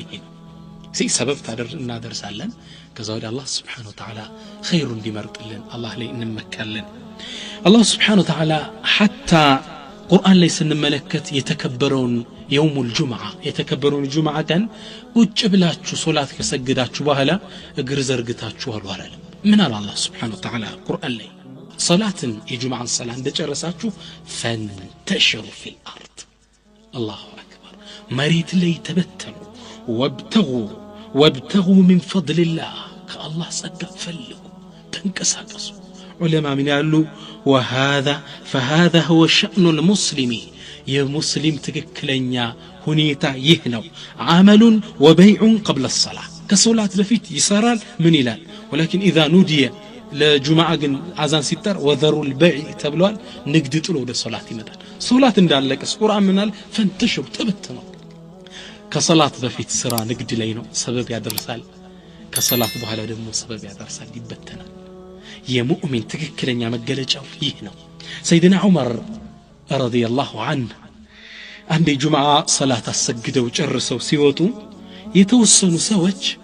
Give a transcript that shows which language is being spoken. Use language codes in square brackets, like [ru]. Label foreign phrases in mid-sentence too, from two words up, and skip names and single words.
[am] ይሄ ነው። ሰበብ እናደርሳለን። ከዛ ወደ አላህ [ar] سبحانه وتعالى [am] ኸይሩ እንዲመርጥልን አላህ ላይ እንመካለን። አላህ [ar] سبحانه وتعالى [am] حتى ቁርአን ላይ ስንመለከት የተከበረውን [ar] يوم الجمعة [am] የተከበረውን ጁምዓ ቀን ቁጭ ብላችሁ ሶላት ከሰገዳችሁ በኋላ እግር ዘርግታችሁ አሉ አላለም። ምን አለ አላህ [ar] سبحانه وتعالى [am] ቁርአን ላይ ሶላትን የጁምዓን ሰላት እንደጨረሳችሁ [ar] فانتشروا في الأرض الله أكبر [am] መሬት ላይ ተበተኑ [ar] وابتغوا من فضل الله [am] ከአላህ ጸጋ ፈልጉ ተንቀሳቀሱ። ዑለማ ምን ያሉ [ar] فهذا هو شأن المسلم [am] የሙስሊም ትክክለኛ ሁኔታ ይህ ነው። [ar] عمل وبيع قبل الصلاة [am] ከሶላት በፊት ይሰራል። ምን ይላል? [ar] ولكن إذا نودي [am] ለጁምዓ ግን አዛን ሲጠር [ar] وذروا البيع [am] ተብሏል። ንግድ ጥሎ ወደ ሶላት ይመጣል። ሶላት እንዳለቀስ ቁርአን ምናል ፈንተሽሩ ተበተኑ። ከሶላት በፊት ስራ ንግድ ላይ ነው፣ ሰበብ ያደርሳል። ከሶላት በኋላ ደግሞ ሰበብ ያደርሳል፣ ይበተናል። የሙእሚን ትክክለኛ መገለጫው ይህ ነው። ሰይድና ዑመር [ar] رضي الله عنه [am] አንድ ጁምዓ ሶላት አሰግደው ጨርሰው ሲወጡ የተወሰኑ ሰዎች